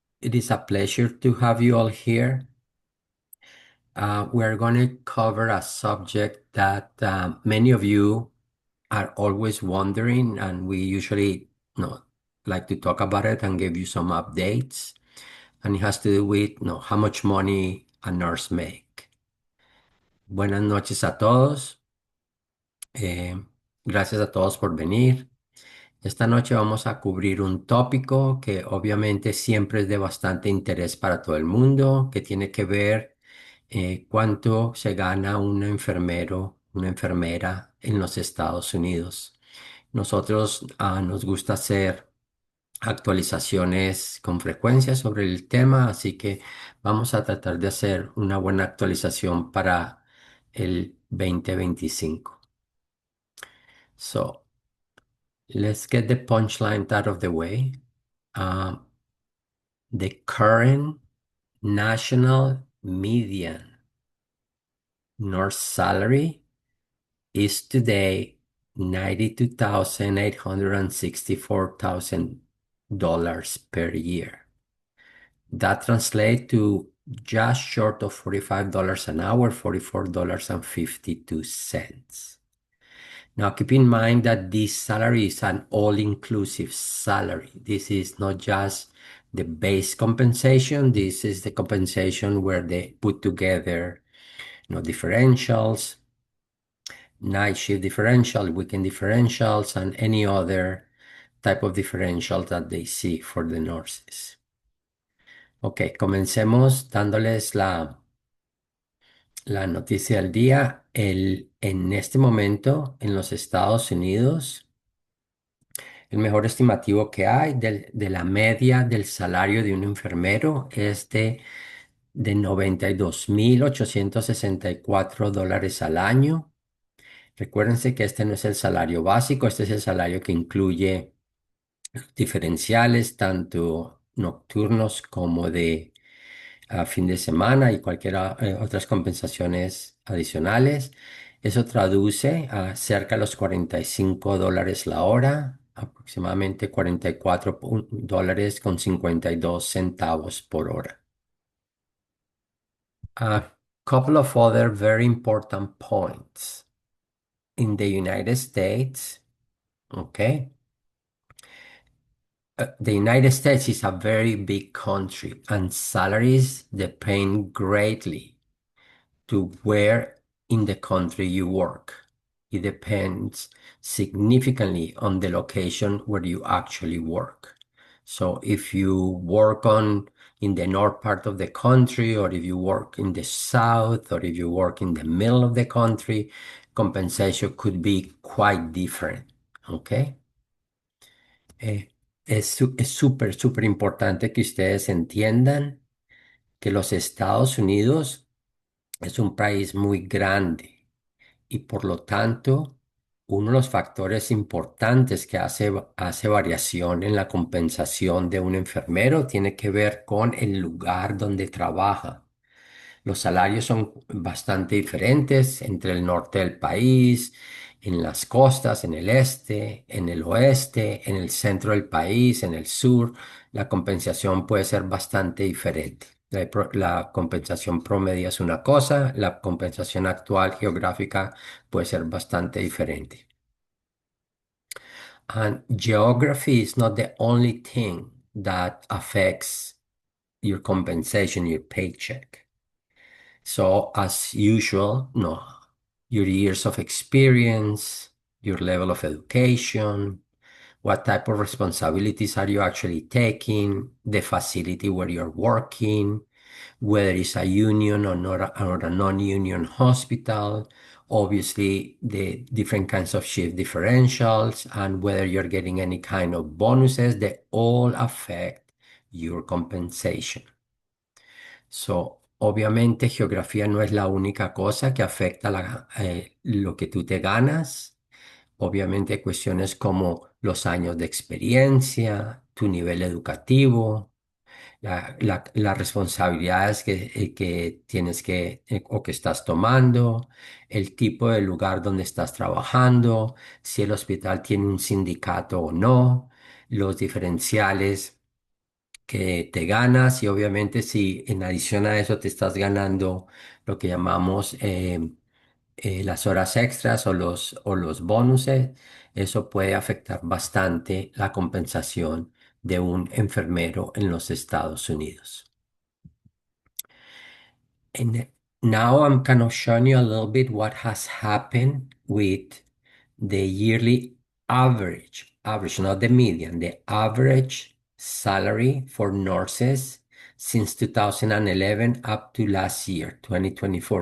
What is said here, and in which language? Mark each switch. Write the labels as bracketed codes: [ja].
[en] It is a pleasure to have you all here. We're going to cover a subject that many of you are always wondering, and we usually like to talk about it and give you some updates. And it has to do with how much money a nurse make. [es] Buenas noches a todos. Eh, Gracias a todos por venir. Esta noche vamos a cubrir un tópico que obviamente siempre es de bastante interés para todo el mundo, que tiene que ver cuánto se gana un enfermero, una enfermera en los Estados Unidos. Nosotros nos gusta hacer actualizaciones con frecuencia sobre el tema, así que vamos a tratar de hacer una buena actualización para el 2025. [en] So, let's get the punchline out of the way. Um, the current national median nurse salary is today $92,864 per year. That translates to just short of $45 an hour, $44.52. Now, keep in mind that this salary is an all-inclusive salary. This is not just the base compensation. This is the compensation where they put together, differentials, night shift differential, weekend differentials, and any other type of differential that they see for the nurses. [es] Ok, comencemos dándoles la noticia del día. En este momento, en los Estados Unidos, el mejor estimativo que hay de la media del salario de un enfermero es de $92,864 al año. Recuérdense que este no es el salario básico, este es el salario que incluye diferenciales, tanto nocturnos como de a fin de semana y cualquier otras compensaciones adicionales. Eso traduce a cerca de los $45 la hora, aproximadamente $44 con 52 centavos por hora. [en] A couple of other very important points. In the United States, okay, the United States is a very big country and salaries depend greatly to where in the country you work. It depends significantly on the location where you actually work. So if you work in the north part of the country, or if you work in the south, or if you work in the middle of the country, compensation could be quite different. Okay? [es] Es súper, súper importante que ustedes entiendan que los Estados Unidos es un país muy grande y por lo tanto uno de los factores importantes que hace variación en la compensación de un enfermero tiene que ver con el lugar donde trabaja. Los salarios son bastante diferentes entre el norte del país, en las costas, en el este, en el oeste, en el centro del país, en el sur. La compensación puede ser bastante diferente. La compensación promedio es una cosa, la compensación actual geográfica puede ser bastante diferente. [en] And geography is not the only thing that affects your compensation, your paycheck. So, as usual, no, your years of experience, your level of education, what type of responsibilities are you actually taking, the facility where you're working, whether it's a union or not, or a non-union hospital, obviously the different kinds of shift differentials, and whether you're getting any kind of bonuses, they all affect your compensation. [es] So, obviamente, geografía no es la única cosa que afecta lo que tú te ganas. Obviamente, hay cuestiones como los años de experiencia, tu nivel educativo, las responsabilidades que tienes o que estás tomando, el tipo de lugar donde estás trabajando, si el hospital tiene un sindicato o no, los diferenciales que te ganas y obviamente si en adición a eso te estás ganando lo que llamamos las horas extras o los bonuses, eso puede afectar bastante la compensación de un enfermero en los Estados Unidos. [en] And now I'm kind of showing you a little bit what has happened with the yearly average, not the median, the average salary for nurses since 2011 up to last year, 2024.